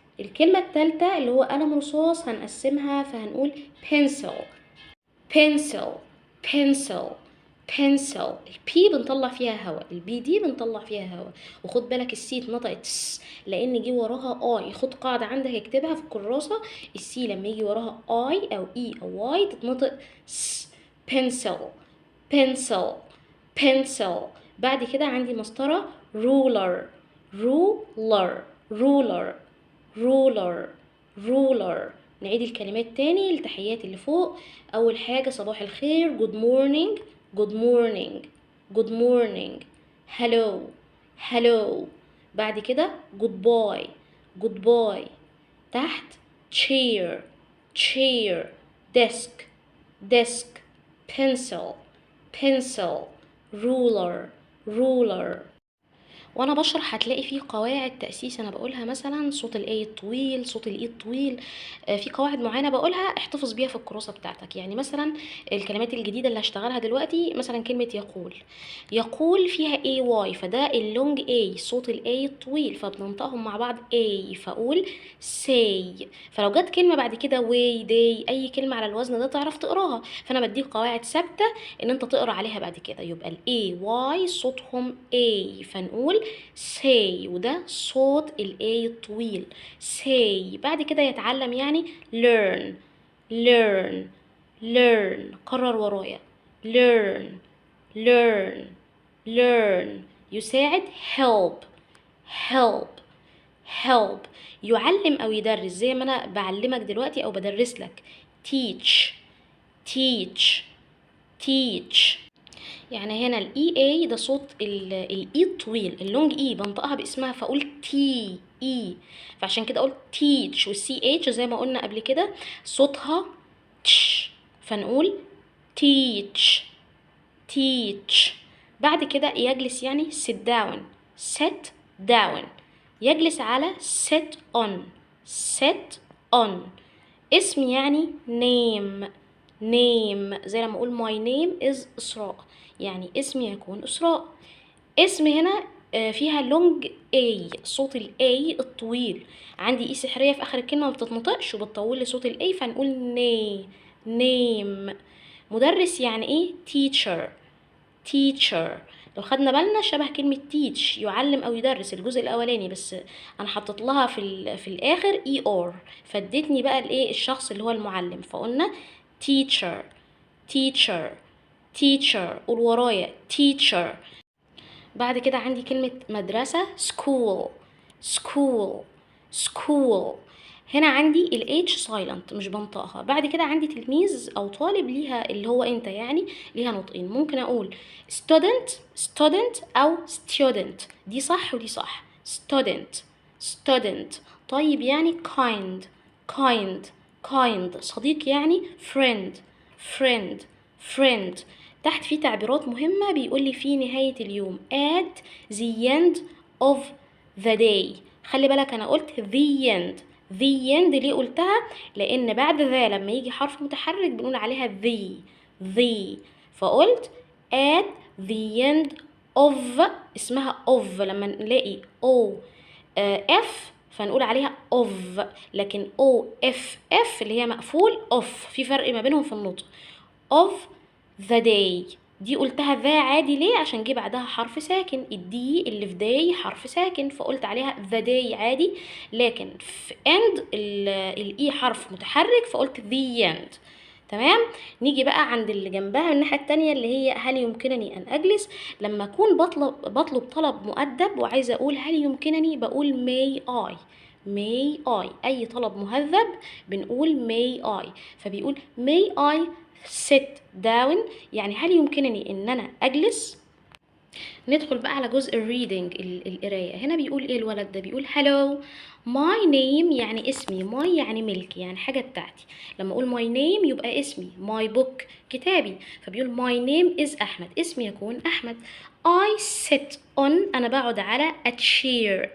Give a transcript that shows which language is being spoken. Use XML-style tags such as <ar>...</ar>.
<ar>الكلمة التالتة اللي هو قلم رصاص هنقسمها، فهنقول</ar> <en>pencil pencil pencil pencil.</en> <ar>البي بنطلع فيها هواء، البي دي بنطلع فيها هواء. وخد بالك السي اتنطقت س، لان جه وراها اي. خد قاعدة عندك اكتبها في الكراسة، السي لما يجي وراها اي او اي او واي تتنطق س.</ar> <en>pencil pencil pencil.</en> <ar>بعد كده عندي مسطرة</ar> <en>ruler ruler ruler ruler ruler.</en> <ar>نعيد الكلمات تاني، التحيات اللي فوق. أول حاجة صباح الخير</ar> <en>good morning good morning good morning hello hello.</en> <ar>بعد كده</ar> <en>goodbye goodbye.</en> <ar>تحت</ar> <en>chair chair desk desk pencil pencil ruler ruler.</en> <ar>وانا بشرح هتلاقي فيه قواعد تأسيس انا بقولها، مثلا صوت الاي الطويل، صوت الاي الطويل. في قواعد معينة بقولها احتفظ بيها في الكراسة بتاعتك. يعني مثلا الكلمات الجديدة اللي هشتغلها دلوقتي، مثلا كلمة يقول. يقول فيها اي واي، فده اللونج اي، صوت الاي الطويل، فبننطقهم مع بعض اي، فاقول say. فلو جت كلمة بعد كده way day، اي كلمة على الوزن ده تعرف تقراها. فانا بديك قواعد ثابتة ان انت تقرا عليها بعد كده. يبقى الاي واي صوتهم اي، فنقول say، وده صوت الاي الطويل say. بعد كده يتعلم، يعني</ar> <en>learn learn learn.</en> <ar>قرر ورايا</ar> <en>learn learn learn.</en> <ar>يساعد</ar> <en>help help help.</en> <ar>يعلم او يدرس، زي ما انا بعلمك دلوقتي او بدرس لك</ar> <en>teach teach teach.</en> <ar>يعني هنا الاي اي ده صوت الاي الطويل، اللونج اي بنطقها باسمها، فاقول تي اي. فعشان كده قلت تيتش. والسي اتش زي ما قلنا قبل كده صوتها تش، فنقول تيتش تيتش. بعد كده يجلس، يعني</ar> <en>sit down sit down.</en> <ar>يجلس على</ar> <en>sit on sit on.</en> <ar>اسم يعني</ar> <en>name name،</en> <ar>زي لما اقول</ar> <en>my name is</en> <ar>إسراء، يعني اسمي يكون إسراء. اسم هنا فيها لونج اي، صوت الاي الطويل. عندي اي سحرية في اخر الكلمة ما بتتنطقش وبتطول لي صوت الاي، فنقول name. مدرس يعني ايه</ar> <en>teacher teacher.</en> <ar>لو خدنا بالنا شبه كلمة teach، يعلم أو يدرس، الجزء الأولاني بس أنا حطيت لها في الآخر er، فادتني بقى الإيه الشخص اللي هو المعلم. فقلنا</ar> <en>teacher teacher teacher.</en> <ar>قول ورايا teacher. بعد كده عندي كلمة مدرسة</ar> <en>school school school.</en> <ar>هنا عندي ال H silent مش بنطقها. بعد كده عندي تلميذ أو طالب ليها اللي هو أنت يعني ليها نطقين. ممكن أقول</ar> <en>student student</en> <ar>أو student، دي صح ودي صح.</ar> <en>student student.</en> <ar>طيب يعني</ar> <en>kind kind kind.</en> <ar>صديق يعني</ar> <en>friend friend friend.</en> <ar>تحت في تعبيرات مهمة بيقول لي في نهاية اليوم</ar> <en>at the end of the day.</en> <ar>خلي بالك أنا قلت</ar> <en>the end.</en> <ar>the end ليه قلتها؟ لأن بعد ذا لما يجي حرف متحرك بنقول عليها the. فقلت</ar> <en>at the end of.</en> <ar>اسمها of لما نلاقي o f فنقول عليها of. لكن o f اللي هي مقفول off، في فرق ما بينهم في النطق.</ar> <en>of the day</en> <ar>دي قلتها ذا عادي ليه؟ عشان جه بعدها حرف ساكن. الدي اللي في داي حرف ساكن فقلت عليها</ar> <en>the day</en> <ar>عادي. لكن في end الاي حرف متحرك فقلت</ar> <en>the end.</en> <ar>تمام. نيجي بقى عند اللي جنبها من الناحيه التانية اللي هي هل يمكنني ان اجلس. لما اكون بطلب طلب مؤدب وعايزه اقول هل يمكنني بقول</ar> <en>may I.</en> <ar>اي طلب مهذب بنقول</ar> <en>may I.</en> <ar>فبيقول</ar> <en>may I sit down</en> <ar>يعني هل يمكنني ان انا اجلس. ندخل بقى على جزء الريدنج القرايه. هنا بيقول ايه الولد ده؟ بيقول</ar> <en>hello my name</en> <ar>يعني اسمي. my يعني ملكي يعني حاجه بتاعتي. لما اقول</ar> <en>my name</en> <ar>يبقى اسمي.</ar> <en>my book</en> <ar>كتابي. فبيقول</ar> <en>my name is Ahmed.</en> <ar>اسمي يكون احمد.</ar> <en>I sit on</en> <ar>انا بقعد على</ar> <en>a chair.</en>